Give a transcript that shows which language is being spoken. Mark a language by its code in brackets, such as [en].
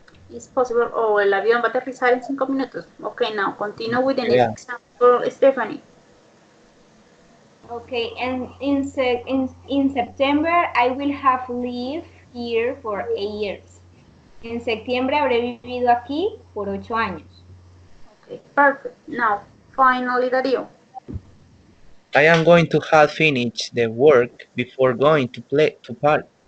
[en] It's possible, [es] el avión va a aterrizar en 5 minutos. [en] Okay, now continue with the next example, Stephanie. Okay, and in September I will have lived here for 8 years. [es] En septiembre habré vivido aquí por 8 años. [en] Okay, perfect. Now, finally, Dario. I am going to have finished the work before going to party.